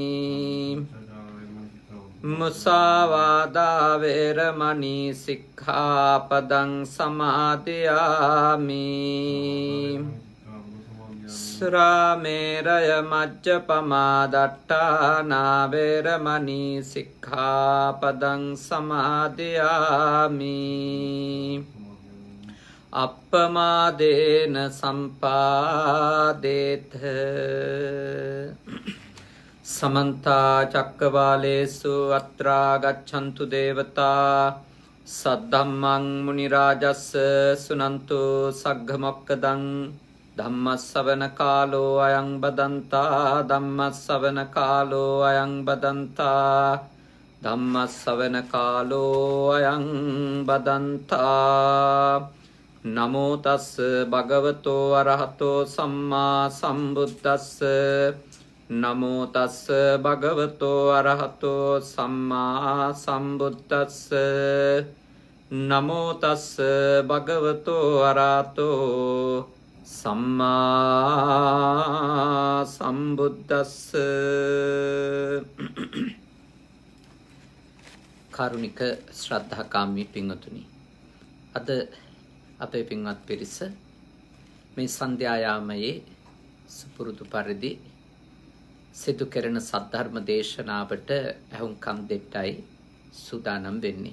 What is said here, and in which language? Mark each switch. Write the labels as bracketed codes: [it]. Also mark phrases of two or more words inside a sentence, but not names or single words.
[pi] මුසාවාදා වේරමණී සික්ඛාපදං සමාදියාමි. සුරාමේරය මජ්ජපමා දට්ඨානා වේරමණී සික්ඛාපදං සමාදියාමි. අප්පමාදේන සම්පාදේත. समन्ता चक्रवालेषु अत्रा गच्छन्तु देवता सद्धम्मं मुनिराजस् सुनन्तु सग्गमोक्कदं धम्मस्सवන කාලෝ අයං බදන්තා ධම්මස්සවන කාලෝ අයං බදන්තා ධම්මස්සවන කාලෝ අයං බදන්තා. නමෝ තස්ස භගවතෝ අරහතෝ සම්මා සම්බුද්දස්ස. නමෝ තස්ස භගවතෝ අරහතෝ සම්මා සම්බුද්දස්ස. නමෝ තස්ස භගවතෝ අරහතෝ සම්මා සම්බුද්දස්ස. [si] කාරුණික ශ්‍රද්ධාකාමී පින්වතුනි, අද අපේ පින්වත් පිරිස මේ සන්ධ්‍යා යාමයේ සුපුරුදු පරිදි සිදු කෙරෙන සද්ධර්ම දේශනාවට ඇහුම්කන් දෙන්නයි සූදානම් වෙන්නේ.